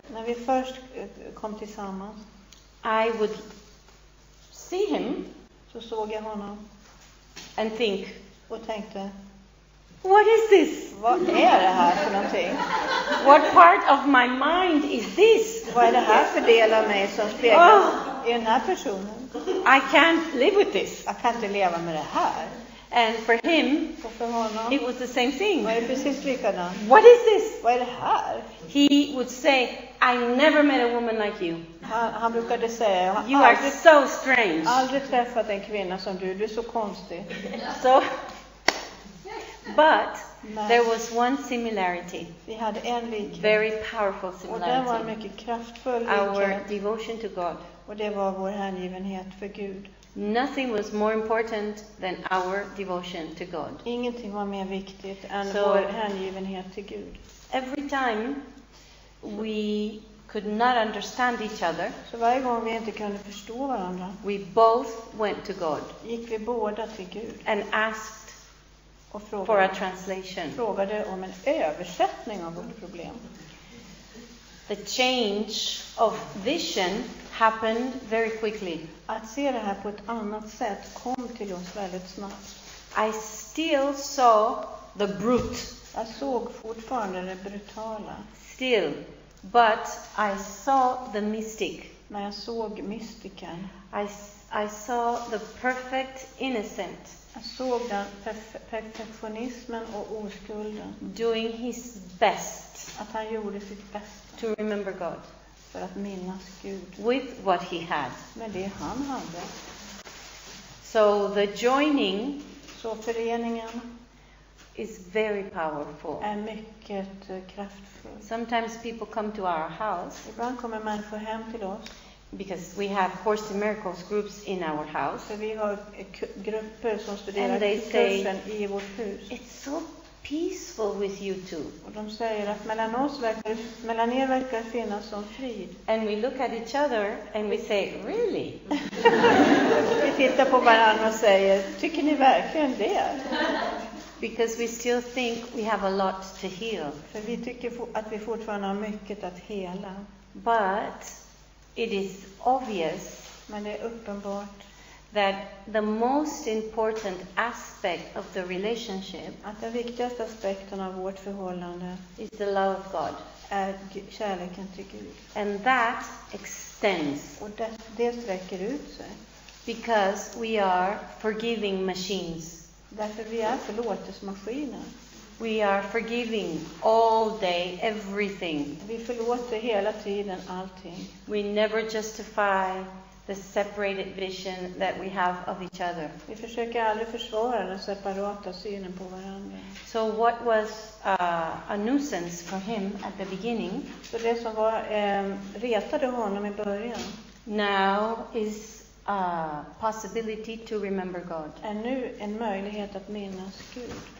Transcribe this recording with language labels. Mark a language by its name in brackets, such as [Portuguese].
[Swedish] När vi först kom tillsammans [English] I would see him [Swedish] så såg jag honom [English] and think, [Swedish] och tänkte, [English] what is this? [Swedish] vad är det här för någonting? [English] What part of my mind is this? [Swedish] Vad är det här för del av mig som speglas i den här personen? [English] I can't live with this. [Swedish] Jag kan inte leva med det här. [English] And for him, [Swedish] Och för honom [English] it was the same thing. [Swedish] var det precis likadant. [English] What is this? [Swedish] Vad är det här? [English] He would say, I never met a woman like you. [Swedish] Han brukade säga, jag [English] You [Swedish] har [English] are so strange. [Swedish] aldrig träffat en kvinna som du är så konstig. [English] So, but [Swedish] Men [English] there was one similarity, [Swedish] vi hade en likhet. [English] very powerful [Swedish] Och den var en [English] similarity. [Swedish] mycket kraftfull [English] Our [Swedish] likhet. [English] devotion to God. [Swedish] Och det var vår hängivenhet för Gud. [English] Nothing was more important than our devotion to God. [Swedish] Ingenting var mer viktigt än Så- vår hängivenhet till Gud. [English] Every time we could not understand each other, [Swedish] Så varje gång vi inte kunde förstå varandra [English] we both went to God [Swedish] gick vi båda till Gud [English] and asked [Swedish] och [English] for a translation. [Swedish] frågade om en översättning av vårt problem. [English] The change of vision happened very quickly. [Swedish] Att se det här på ett annat sätt kom till oss väldigt snabbt. [English] I still saw the brute, [Swedish] Jag såg fortfarande det brutala, [English] still, but I saw the mystic. [Swedish] men jag såg mystiken. [English] I saw the perfect innocent [Swedish] Jag såg den perfektionismen och oskulden. [English] doing his best [Swedish] Att han gjorde sitt bästa [English] to remember God [Swedish] för att minnas Gud [English] with what he had. [Swedish] med det han hade. [English] So the joining [Swedish] Så föreningen [English] is very powerful. [Swedish] är mycket kraftfull. [English] Sometimes people come to our house [Swedish] Ibland kommer människor hem till oss, [English] because we have Course in Miracles groups in our house. [Swedish] för vi har grupper som studerar [English] And they say, [Swedish] kursen i vårt hus. [English] It's so peaceful with you two. [Swedish] Och de säger att mellan er verkar det finnas som frid. [English] And we look at each other and we say, really? [Swedish] Vi tittar på varandra och säger, tycker ni verkligen det? [English] Because we still think we have a lot to heal. [Swedish] För vi tycker att vi fortfarande har mycket att hela. [English] But it is obvious [Swedish] Men det är uppenbart [English] that the most important aspect of the relationship [Swedish] att den viktigaste aspekten av vårt förhållande [English] is the love of God. [Swedish] är kärleken till Gud. [English] And that extends [Swedish] Och det sträcker ut sig. [English] because we are forgiving machines. [Swedish] Därför vi är förlåtelsemaskiner. [English] We are forgiving all day, everything. [Swedish] Vi förlåter hela tiden allting. [English] We never justify the separated vision that we have of each other. [Swedish] Vi försöker aldrig försvara den separata synen på varandra. [English] So what was a nuisance for him at the beginning [Swedish] Så det som var retade honom i början [English] now is a possibility to remember God. [Swedish] är nu en möjlighet att minnas Gud.